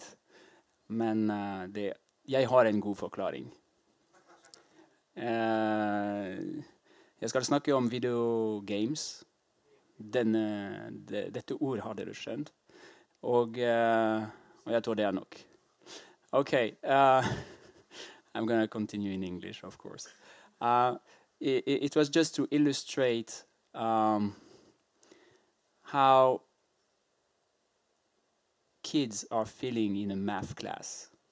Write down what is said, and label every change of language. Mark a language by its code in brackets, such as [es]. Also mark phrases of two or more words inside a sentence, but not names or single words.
[no] Men jeg har en god forklaring. Jeg skal snakke om videogames. Dette ord har dere skjønt. Og jeg tror det er nok. [en] Okay, I'm going to continue in English, of course. It was just to illustrate how kids are feeling in a math class.